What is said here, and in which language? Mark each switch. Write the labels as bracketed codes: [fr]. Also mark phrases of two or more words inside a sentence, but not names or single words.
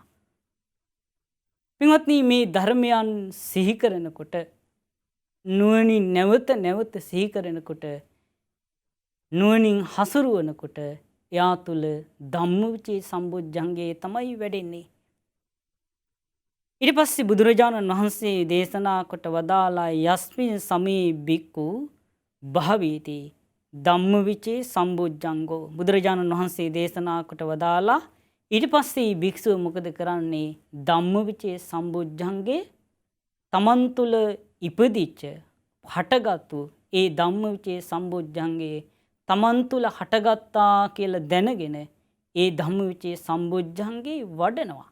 [si] පින්වත්නි, මේ ධර්මයන් සිහි කරනකොට නුවණින් නැවත සිහි කරනකොට නුවණින් හසුරුවනකොට එයා තුළ ධම්මවිචේ සම්බොජ්ජංගය තමයි වැඩෙන්නේ. ඊට පස්සේ බුදුරජාණන් වහන්සේ දේශනා කොට වදාලා [pi] යස්මින් සමේ භික්ඛු භාවීති ධම්මවිචේ සම්බොජ්ජංගෝ. [si] බුදුරජාණන් වහන්සේ දේශනා කොට වදාලා ඊට පස්සේ භික්ෂුව මොකද කරන්නේ? ධම්මවිචේ සම්බොජ්ජංගේ තමන් තුළ ඉපදිච්ච හටගත්තු ඒ ධම්මවිචේ සම්බොජ්ජංගේ තමන් තුළ හටගත්තා කියලා දැනගෙන ඒ ධම්මවිචේ සම්බොජ්ජංගේ වඩනවා.